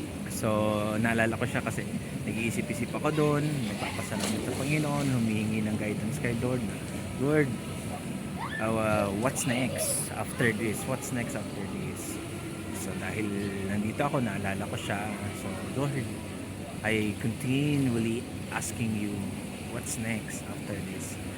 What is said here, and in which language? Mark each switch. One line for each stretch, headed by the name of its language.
Filipino: So naalala ko siya kasi nag-iisip-isip ako doon, nagpapasalamat sa Panginoon, humihingi ng guidance kay Lord.
English: Lord, what's next after this? What's next after this?
Filipino: So dahil nandito ako, naalala ko siya.
English: So Lord, I continually asking you what's next after this.